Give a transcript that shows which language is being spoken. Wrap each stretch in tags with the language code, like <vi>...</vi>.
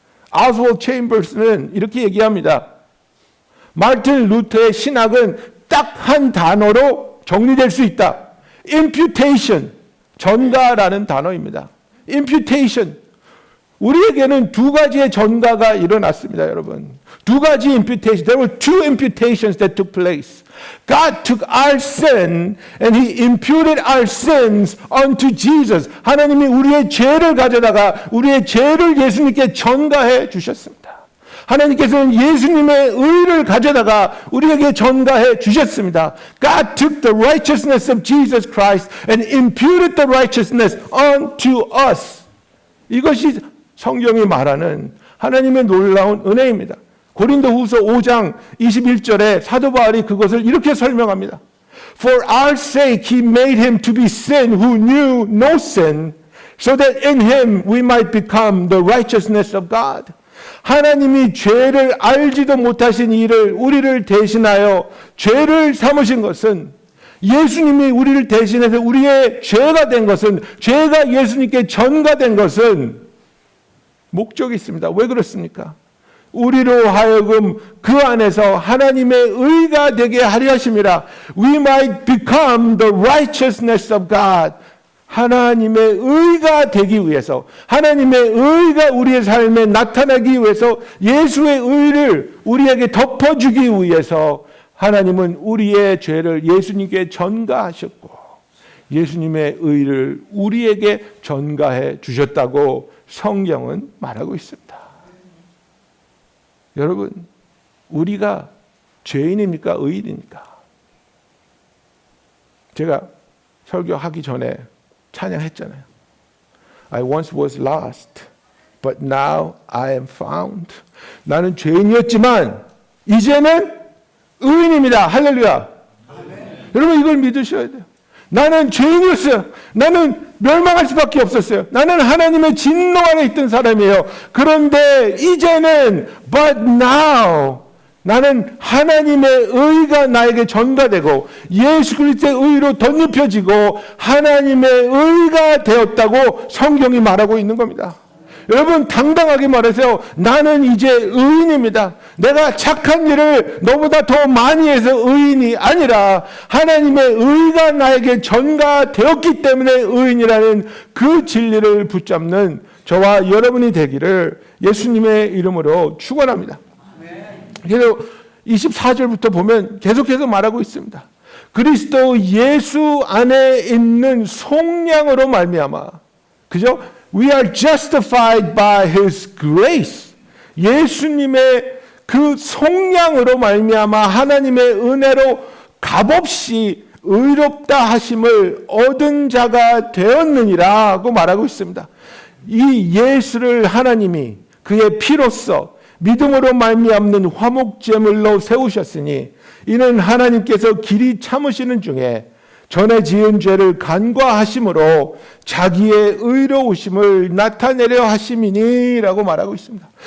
<ko>아스월 체인버스는 이렇게 얘기합니다. 마르틴 루터의 신학은 딱 한 단어로 정리될 수 있다. imputation. 전가라는 단어입니다. imputation. 우리에게는 두 가지의 전가가 일어났습니다, 여러분. 두 가지 imputation.</ko> <en>There were two imputations that took place. God took our sin and He imputed our sins unto Jesus.</en> <ko>하나님이 우리의 죄를 가져다가 우리의 죄를 예수님께 전가해 주셨습니다. 하나님께서는 예수님의 의를 가져다가 우리에게 전가해 주셨습니다.</ko> <en>God took the righteousness of Jesus Christ and imputed the righteousness unto us.</en> <ko>이것이 성경이 말하는 하나님의 놀라운 은혜입니다. 고린도후서 5장 21절에 사도 바울이 그것을 이렇게 설명합니다.</ko> <en>For our sake he made him to be sin who knew no sin, so that in him we might become the righteousness of God.</en> <ko>하나님이 죄를 알지도 못하신 이를 우리를 대신하여 죄를 삼으신 것은 예수님이 우리를 대신해서 우리의 죄가 된 것은 죄가 예수님께 전가된 것은 목적이 있습니다. 왜 그렇습니까? 우리로 하여금 그 안에서 하나님의 의가 되게 하려 하심이라.</ko> <en>We might become the righteousness of God.</en> <ko>하나님의 의가 되기 위해서, 하나님의 의가 우리의 삶에 나타나기 위해서 예수의 의를 우리에게 덮어주기 위해서 하나님은 우리의 죄를 예수님께 전가하셨고 예수님의 의를 우리에게 전가해 주셨다고 성경은 말하고 있습니다. 여러분, 우리가 죄인입니까? 의인입니까? 제가 설교하기 전에 찬양했잖아요.</ko> <en>I once was lost, but now I am found.</en> <ko>나는 죄인이었지만 이제는 의인입니다. 할렐루야. 아멘. 여러분 이걸 믿으셔야 돼요. 나는 죄인이었어요. 나는 멸망할 수밖에 없었어요. 나는 하나님의 진노 안에 있던 사람이에요. 그런데 이제는</ko> <en>but now</en> <ko>나는 하나님의 의가 나에게 전가되고 예수 그리스도의 의로 덧입혀지고 하나님의 의가 되었다고 성경이 말하고 있는 겁니다. 여러분 당당하게 말하세요. 나는 이제 의인입니다. 내가 착한 일을 너보다 더 많이 해서 의인이 아니라 하나님의 의가 나에게 전가되었기 때문에 의인이라는 그 진리를 붙잡는 저와 여러분이 되기를 예수님의 이름으로 축원합니다. 그래서 24절부터 보면 계속해서 말하고 있습니다. 그리스도 예수 안에 있는 속량으로 말미암아, 그죠?</ko> <en>We are justified by His grace.</en> <ko>예수님의 그 속량으로 말미암아 하나님의 은혜로 값없이 의롭다 하심을 얻은 자가 되었느니라고 말하고 있습니다. 이 예수를 하나님이 그의 피로써 믿음으로 말미암는 화목제물로 세우셨으니 이는 하나님께서 길이 참으시는 중에 전에 지은 죄를 간과하심으로 자기의 의로우심을 나타내려 하심이니라고 말하고 있습니다.</ko>